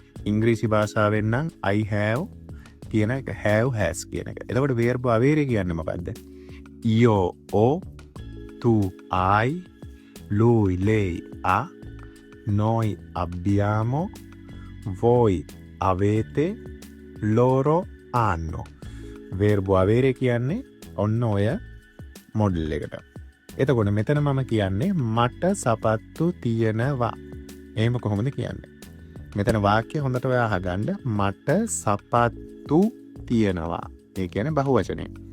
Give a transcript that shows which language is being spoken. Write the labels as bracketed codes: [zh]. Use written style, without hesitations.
[si] ඉංග්‍රීසි භාෂාවෙන් නම් [en] I have [si] කියන එක have has කියන එක. එතකොට verbo avere කියන්නේ මොකද්ද? [it] io o tu hai, lui lei ha, noi abbiamo, voi avete, loro hanno. [si] verbo avere කියන්නේ ඔන්න ඔය මොඩල් එකට. එතකොට මෙතන මම කියන්නේ මට සපත්තු තියෙනවා. එහෙම කොහොමද කියන්නේ? මෙතන වාක්‍ය හොඳට ඔයා අහගන්න. මට සපත්තු තියෙනවා. ඒ කියන්නේ බහුවචනය.